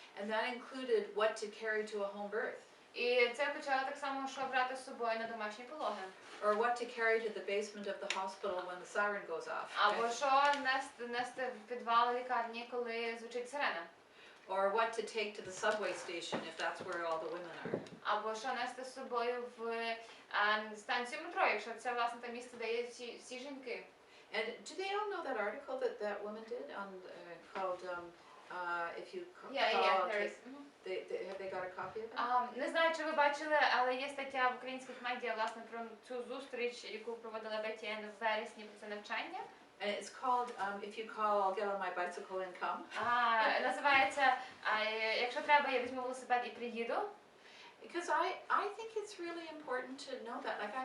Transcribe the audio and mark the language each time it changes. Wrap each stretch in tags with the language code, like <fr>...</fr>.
<en>And that included what to carry to a home birth.</en> <uk>І це включало так само, що брати з собою на домашні пологи.</uk> <en>Or what to carry to the basement of the hospital when the siren goes off.</en> <uk>Або що нести в підвал лікарні, коли звучить сирена.</uk> <en>Or what to take to the subway station if that's where all the women are.</en> <uk>Або що нести з собою в станцію метро, якщо це, власне, те місце, де є всі жінки.</uk> <en>And do they all know that article that woman did on called if you call there is. have they got a copy of it?</en> <uk>Не знаю, чи ви бачили, але є стаття в українських медіа, власне, про цю зустріч, яку проводила БТН в вересні про це навчання.</uk> <en>And it's called if you call I'll get on my bicycle and come.</en> <uk>Називається «Якщо треба, я візьму велосипед і приїду».</uk> <en>Because I think it's really important to know that.</en>